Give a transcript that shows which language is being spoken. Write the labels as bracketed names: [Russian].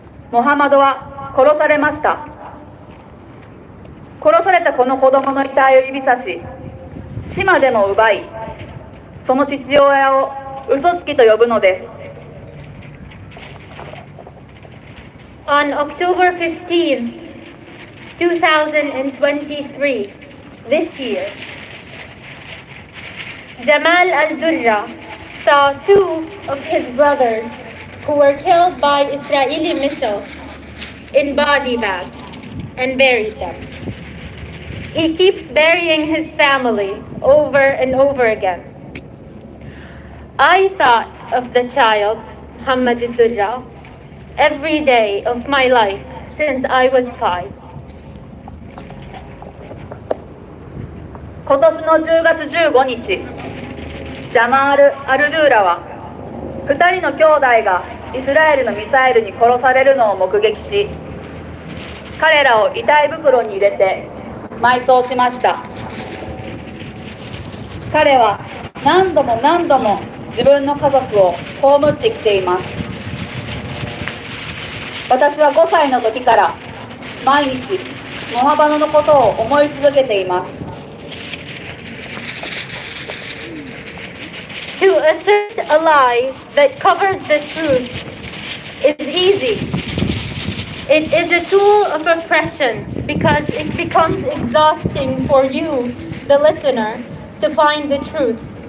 [Japanese] モハマドは殺されました。殺されたこの子供の遺体を指さし、死までも奪い、その父親を嘘つきと呼ぶのです。 [English] On October 15, 2023, this year, Jamal Al-Durra saw two of his brothers who were killed by Israeli missiles in body bags and buried them. He keeps burying his family over and over again. I thought of the child, Muhammad Ad-Durra, every day of my life since I was 5. [Japanese] 今年の10月15日、ジャマール・アルドゥーラは2人の兄弟がイスラエルのミサイルに殺されるのを目撃し、彼らを遺体袋に入れて埋葬しました。彼は何度も何度も自分の家族を葬ってきています。私は5歳の時から毎日モハバドのことを思い続けています。 [English] To assert a lie that covers the truth is easy. It is a tool of oppression because it becomes exhausting for you, the listener, to find the truth.